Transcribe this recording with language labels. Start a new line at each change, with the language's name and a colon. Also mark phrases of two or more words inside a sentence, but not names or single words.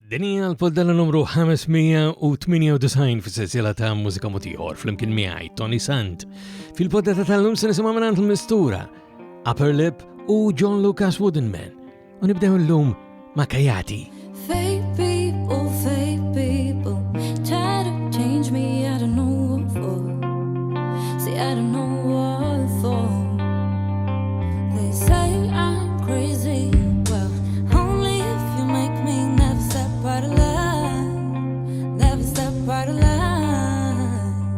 Maltese: Dinja l-poddana numru 598 fis-sensiela ta' Mużika Mod Ieħor flimkien miegħi Toni Sant. Fil-poddata tal-lum se nisimgħu minn il-mistura Upper Lip u John Lucas Woodenman. U nibdew l-lum ma' Kajati.
English: Fake people, try to change me, I don't know what for. See, I don't know what for. They say I'm crazy, well, only if you make me never step out of line, never step out of line.